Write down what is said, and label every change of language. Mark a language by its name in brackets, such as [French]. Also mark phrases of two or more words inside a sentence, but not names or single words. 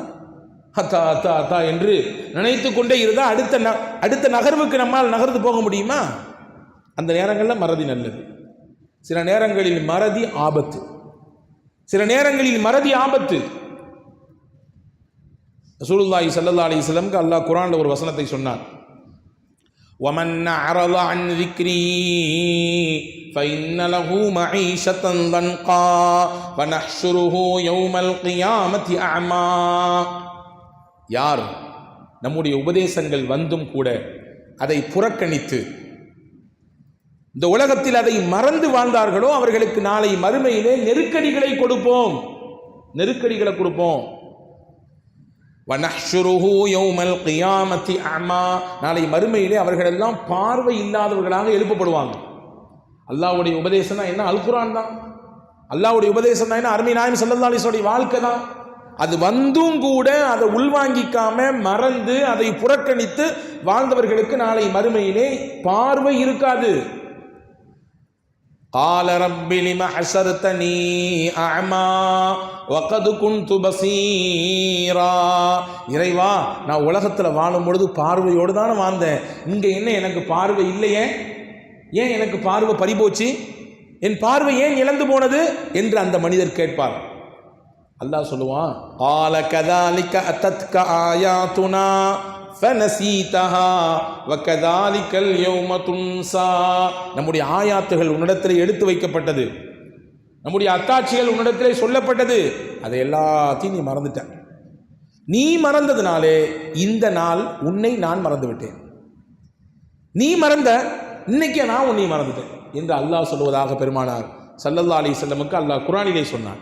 [Tamil] அத்தா அத்தா அத்தா என்று நினைத்து கொண்டே இருந்தால் அடுத்த நகர்வுக்கு நம்மால் நகர்ந்து போக முடியுமா? அந்த நேரங்களில் மறதி நல்லது, சில நேரங்களில் மறதி ஆபத்து. சில நேரங்களில் மறதி ஆபத்து. [Arabic] رسول الله صلى الله عليه وسلم [Tamil] அல்லாஹ் குர்ஆன்ல ஒரு வசனத்தை சொன்னான், [Arabic] وَمَنْ أَعْرَضَ عَنْ ذِكْرِي فَإِنَّ لَهُ مَعِيشَةً ضَنْكًا وَنَحْشُرُهُ يَوْمَ الْقِيَامَةِ أَعْمَى. [Tamil] யார் நம்முடைய உபதேசங்கள் வந்தும் கூட அதை புறக்கணித்து இந்த உலகத்தில் அதை மறந்து வாழ்ந்தார்களோ அவர்களுக்கு நாளை மறுமையிலே நெருக்கடிகளை கொடுப்போம். [Arabic] ونحشره يوم القيامة أعمى, [Tamil] நாளை மறுமையிலே அவர்கள் எல்லாம் பார்வை இல்லாதவர்களாக எழுப்பப்படுவாங்க. அல்லாஹ்வுடைய உபதேசம் தான் என்ன? அல் குர்ஆன் தான். அல்லாஹ்வுடைய உபதேசம் தான் என்ன? அருமை நாயகம் [Arabic] صلى الله عليه وسلم [Tamil] வாழ்க்கை தான். அது வந்தும் கூட அதை உள்வாங்கிக்காம மறந்து அதை புறக்கணித்து வாழ்ந்தவர்களுக்கு நாளை மறுமையிலே பார்வை இருக்காது. [Arabic] قال رب لم حشرتني أعمى وقد كنت بصيرا. [Tamil] இறைவா, நான் உலகத்தில் வாழும் பொழுது பார்வையோடு தானே வாழ்ந்தேன், இங்க என்ன எனக்கு பார்வை இல்லையே, ஏன் எனக்கு பார்வை பறிபோச்சு, என் பார்வை ஏன் இழந்து போனது என்று அந்த மனிதர் கேட்பார். அல்லாஹ் சொல்லுவான், [Arabic] قال كذلك أتتك آياتنا فنسيتها وكذلك اليوم تنسى. [Tamil] நம்முடைய ஆயாத்துகள் உன்னிடத்தில் எடுத்து வைக்கப்பட்டது, நம்முடைய அத்தாட்சிகள் உன்னிடத்தில் சொல்லப்பட்டது, அதை எல்லாத்தையும் நீ மறந்துட்ட. நீ மறந்ததுனாலே இந்த நாள் உன்னை நான் மறந்து விட்டேன். நீ மறந்த, இன்னைக்கு நான் உன்னை மறந்துட்டேன் என்று அல்லாஹ் சொல்வதாக பெருமானார் [Arabic] صلى الله عليه وسلم [Tamil] அல்லாஹ் குர்ஆனிலே சொன்னான்.